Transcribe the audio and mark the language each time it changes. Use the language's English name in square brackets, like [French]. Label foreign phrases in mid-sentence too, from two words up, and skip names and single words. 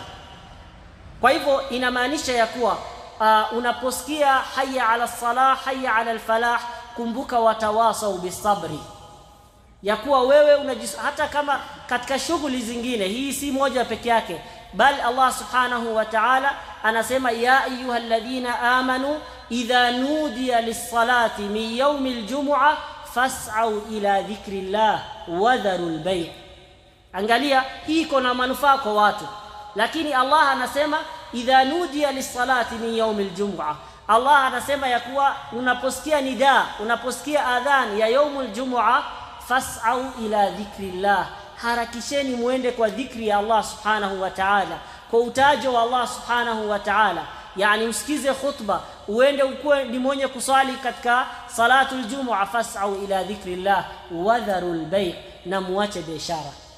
[Swahili] Kwa hivyo inamaanisha ya kuwa unaposikia [Arabic] حي على الصلاة حي على الفلاح, [Swahili] kumbuka [Arabic] وتواصوا بالصبر, [Swahili] ya kuwa wewe hata kama katika shughuli zingine, hii si moja peke yake, bali [Arabic] الله سبحانه وتعالى [Swahili] anasema [Arabic] يا أيها الذين آمنوا إذا نودي للصلاة من يوم الجمعة فاسعوا إلى ذكر الله وذروا البيع'. [Swahili] Angalia, hii iko na manufaa kwa watu, lakini Allah anasema [Arabic] إذا نودي للصلاة من يوم الجمعة. [Swahili] Allah anasema ya kuwa unaposikia nida, unaposikia adhan ya [Arabic] يوم الجمعة, فاسعوا إلى ذكر الله, [Swahili] harakisheni muende kwa dhikri ya [Arabic] الله سبحانه وتعالى, [Swahili] kwa utajo wa [Arabic] الله سبحانه وتعالى. [Swahili] Yani usikize khutba, uende ukuwe ni mwenye kusali katika [Arabic] صلاة الجمعة, فاسعوا إلى ذكر الله وذروا البيع', [Swahili] na muache biashara.